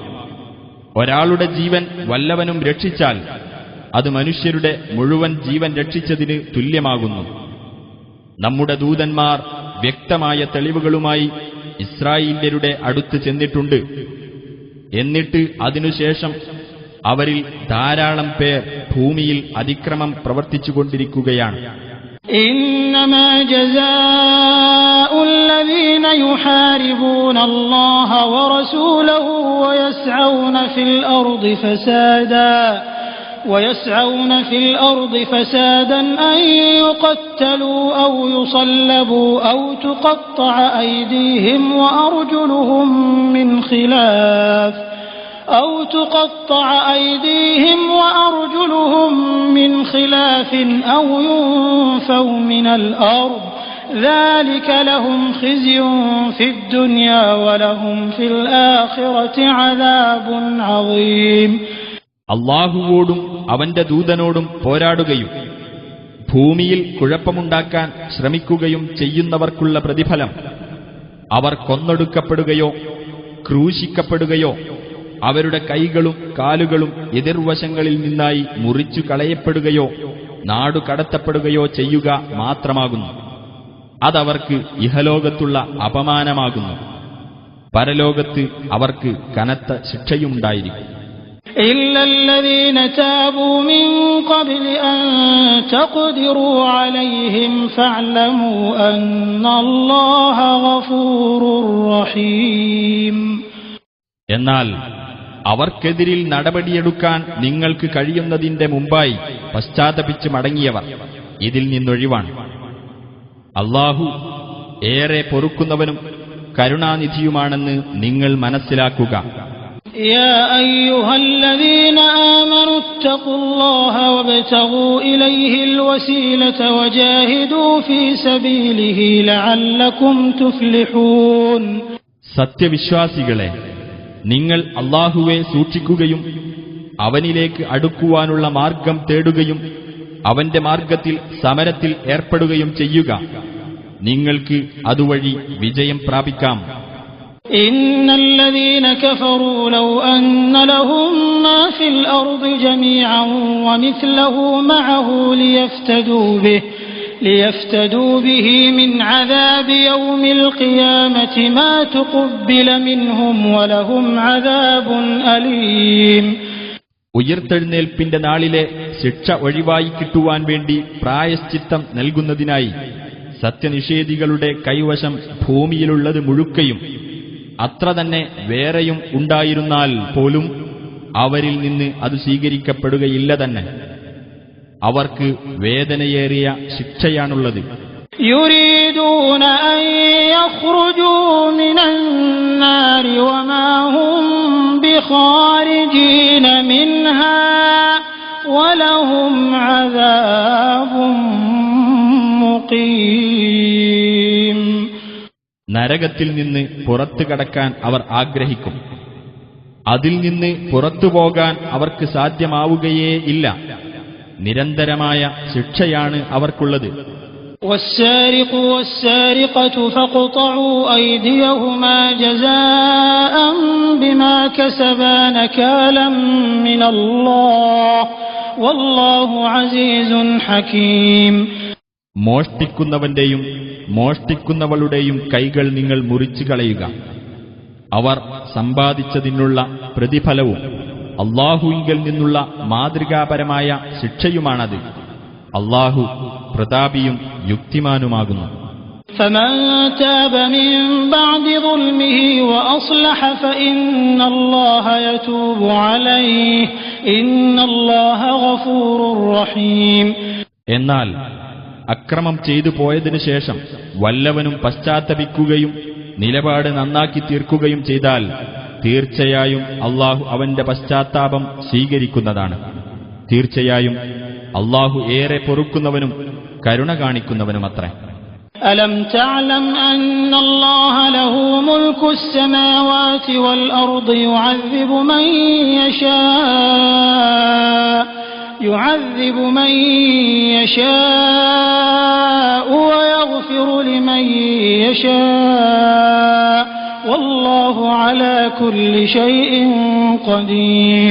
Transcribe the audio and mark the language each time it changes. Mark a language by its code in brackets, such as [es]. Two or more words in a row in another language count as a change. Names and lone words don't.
[ml] ഒരാളുടെ ജീവൻ വല്ലവനും രക്ഷിച്ചാൽ അത് മനുഷ്യരുടെ മുഴുവൻ ജീവൻ രക്ഷിച്ചതിന് തുല്യമാകുന്നു. നമ്മുടെ ദൂതന്മാർ വ്യക്തമായ തെളിവുകളുമായി ഇസ്രായേല്യരുടെ അടുത്ത് ചെന്നിട്ടുണ്ട്. എന്നിട്ട് അതിനുശേഷം അവരിൽ ധാരാളം പേർ ഭൂമിയിൽ അതിക്രമം പ്രവർത്തിച്ചുകൊണ്ടിരിക്കുകയാണ്. [ar] إنما جزاء الذين يحاربون الله ورسوله ويسعون في الأرض فسادا أن يقتلوا أو يصلبوا أو تقطع أيديهم وأرجلهم من خلاف أو ينفوا من الأرض ذلك لهم خزي في الدنيا ولهم في الآخرة عذاب عظيم. [ml] അല്ലാഹുവോടും അവന്റെ ദൂതനോടും പോരാടുകയും ഭൂമിയിൽ കുഴപ്പമുണ്ടാക്കാൻ ശ്രമിക്കുകയും ചെയ്യുന്നവർക്കുള്ള പ്രതിഫലം അവർ കൊന്നൊടുക്കപ്പെടുകയോ ക്രൂശിക്കപ്പെടുകയോ അവരുടെ കൈകളും കാലുകളും എതിർവശങ്ങളിൽ നിന്നായി മുറിച്ചു കളയപ്പെടുകയോ നാടുകടത്തപ്പെടുകയോ ചെയ്യുക മാത്രമാകുന്നു. അതവർക്ക് ഇഹലോകത്തുള്ള അപമാനമാകുന്നു. പരലോകത്ത് അവർക്ക് കനത്ത ശിക്ഷയുണ്ടായിരിക്കും. [ar] إلا الذين تابوا من قبل أن تقدروا عليهم فاعلموا أن الله غفور رحيم. [ml] എന്നാൽ അവർക്കെതിരിൽ നടപടിയെടുക്കാൻ നിങ്ങൾക്ക് കഴിയുന്നതിന്റെ മുമ്പായി പശ്ചാത്തപിച്ച് മടങ്ങിയവർ ഇതിൽ നിന്നൊഴിവാണ്. അല്ലാഹു ഏറെ പൊറുക്കുന്നവനും കരുണാനിധിയുമാണെന്ന് നിങ്ങൾ മനസ്സിലാക്കുക. [ar] يا أيها الذين آمنوا اتقوا الله وابتغوا إليه الوسيلة وجاهدوا في سبيله لعلكم تفلحون. [ml] സത്യവിശ്വാസികളെ, നിങ്ങൾ അല്ലാഹുവെ സൂക്ഷിക്കുകയും അവനിലേക്ക് അടുക്കുവാനുള്ള മാർഗം തേടുകയും അവന്റെ മാർഗത്തിൽ സമരത്തിൽ ഏർപ്പെടുകയും ചെയ്യുക. നിങ്ങൾക്ക് അതുവഴി വിജയം പ്രാപിക്കാം. [ar] إن الذين كفروا لو أن لهم ما في الأرض جميعا ومثله معه ليفتدوا به من عذاب يوم القيامة ما تقبل منهم ولهم عذاب أليم. [ml] ഉയർത്തെഴുന്നേൽപ്പിന്റെ നാളിലെ ശിക്ഷ ഒഴിവായി കിട്ടുവാൻ വേണ്ടി പ്രായശ്ചിത്തം നൽകുന്നതിനായി സത്യനിഷേധികളുടെ കൈവശം ഭൂമിയിലുള്ളത് മുഴുക്കയും അത്ര തന്നെ വേറെയും ഉണ്ടായിരുന്നാൽ പോലും അവരിൽ നിന്ന് അത് സ്വീകരിക്കപ്പെടുകയില്ല തന്നെ. അവർക്ക് വേദനയേറിയ ശിക്ഷയാണുള്ളത്. [ar] يريدون أن يخرجوا من النار وما هم بخارجين منها ولهم عذاب مقيم. [ml] നരകത്തിൽ നിന്ന് പുറത്തു കടക്കാൻ അവർ ആഗ്രഹിക്കും. അതിൽ നിന്ന് പുറത്തുപോകാൻ അവർക്ക് സാധ്യമാവുകയേ ഇല്ല. നിരന്തരമായ ശിക്ഷയാണ് അവർക്കുള്ളത്. [ar] والسارق والسارقة فاقطعوا أيديهما جزاء بما كسبا نكالا من الله والله عزيز حكيم. [ml] മോഷ്ടിക്കുന്നവന്റെയും മോഷ്ടിക്കുന്നവളുടെയും കൈകൾ നിങ്ങൾ മുറിച്ചു കളയുക. അവർ സമ്പാദിച്ചതിനുള്ള പ്രതിഫലവും അല്ലാഹുവിങ്കൽ നിന്നുള്ള മാതൃകാപരമായ ശിക്ഷയുമാണത്. അല്ലാഹു പ്രതാപിയും യുക്തിമാനുമാകുന്നു. [ar] فمن تاب من بعد ظلمه وأصلح فإن الله يتوب عليه إن الله غفور رحيم. [ml] എന്നാൽ അക്രമം ചെയ്തു പോയതിനു ശേഷം വല്ലവനും പശ്ചാത്തപിക്കുകയും നിലപാട് നന്നാക്കി തീർക്കുകയും ചെയ്താൽ തീർച്ചയായും അല്ലാഹു അവന്റെ പശ്ചാത്താപം സ്വീകരിക്കുന്നതാണ്. തീർച്ചയായും അല്ലാഹു ഏറെ പൊറുക്കുന്നവനും കരുണ കാണിക്കുന്നവനുമത്രേ. [ar] ألم تعلم أن الله له ملك السماوات والأرض يعذب من يشاء ويغفر لمن يشاء والله على كل شيء قدير.